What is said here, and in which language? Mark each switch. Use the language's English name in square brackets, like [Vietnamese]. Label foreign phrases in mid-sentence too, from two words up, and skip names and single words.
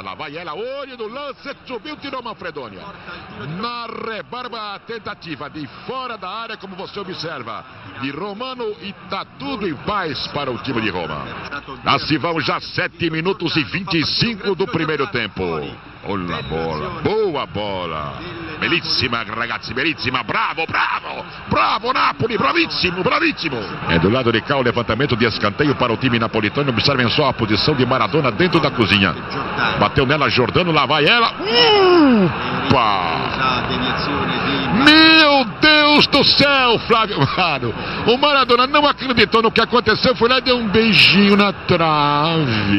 [Portuguese] Lá vai ela, olho no lance, subiu, tirou Manfredoni. Na rebarba, a tentativa de fora da área, como você observa, de Romano, e tá tudo em paz para o time de Roma. Lá se vão já 7 minutos e 25 do primeiro tempo. Olha a bola, boa bola. [Italian] Bellissima ragazzi, bellissima, bravo, bravo, bravo Napoli, bravissimo, bravissimo. [Portuguese] É do lado de cá o levantamento de escanteio para o time napolitano. Observem só a posição de Maradona dentro da cozinha. Bateu nela Giordano, lá vai ela. Meu Deus do céu, Flávio Mano. O Maradona não acreditou no que aconteceu, foi lá e deu um beijinho na trave.